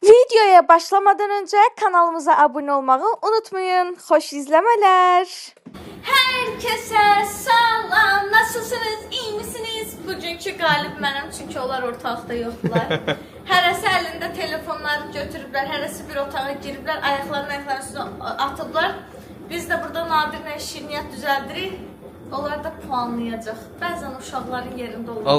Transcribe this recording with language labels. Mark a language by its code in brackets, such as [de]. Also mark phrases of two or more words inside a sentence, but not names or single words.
[tr] Videoya başlamadan önce kanalımıza abone olmayı unutmayın. Hoş izlemeler. Herkese salam. Nasılsınız? İyi misiniz? [az] Bugünkü qalib mənim, çünki onlar ortalıqda yoxdular. Hərəsi əlində telefonları götürüblər, hərəsi bir otağa giriblər, ayaqlarının üstünə atıblar. Biz də burada Nadirlə şirniyyat düzəldirik. Onlar da puanlayacaq. Bəzən uşaqların yerində olur.